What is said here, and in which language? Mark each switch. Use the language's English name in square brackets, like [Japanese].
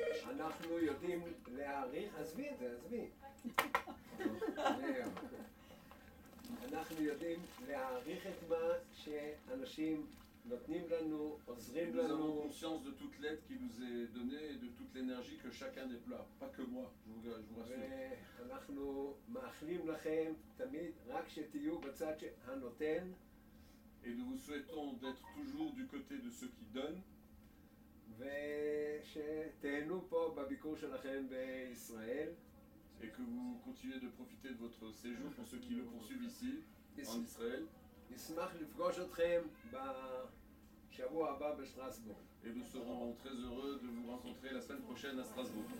[Hebrew] אנחנו יודעים להעריך, עזבי את זה, עזבי. אנחנו יודעים להעריך את מה שאנשים נותנים לנו, עוזרים [French] Nous avons [Hebrew] לנו. [French] conscience de toute l'aide qui nous est donnée et de toute l'énergie que chacun déploie, pas que moi, je vous rassure. [Hebrew] ואנחנו מאחלים לכם תמיד רק שתהיו בצד הנותן. [French] Et nous vous souhaitons d'être toujours du côté de ceux qui donnent. [Hebrew] ושתהנו פה בביקור שלכם בישראל. [French] Et que vous continuez de profiter de votre séjour pour ceux qui le poursuivent ici, en Israël. [Hebrew] נשמח לפגוש אתכם בשבוע הבא בשטרסבורג. [French] Et nous serons très heureux de vous rencontrer la semaine prochaine à Strasbourg.